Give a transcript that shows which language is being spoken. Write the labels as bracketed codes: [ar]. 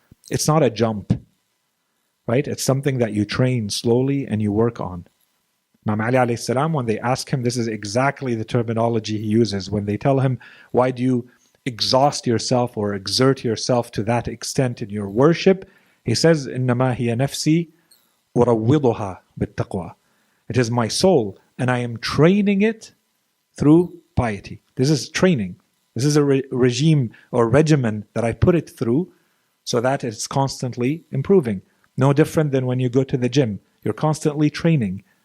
[en] It's not a jump, right? It's something that you train slowly and you work on. Imam Ali alayhi salam, when they ask him, this is exactly the terminology he uses. When they tell him, why do you exhaust yourself or exert yourself to that extent in your worship? He says, [ar] إِنَّمَا هِيَ نَفْسِي وَرَوِّضُهَا بِالتَّقْوَى. [en] It is my soul, and I am training it through piety. This is training. This is a regime or regimen that I put it through so that it's constantly improving. No different than when you go to the gym. You're constantly training.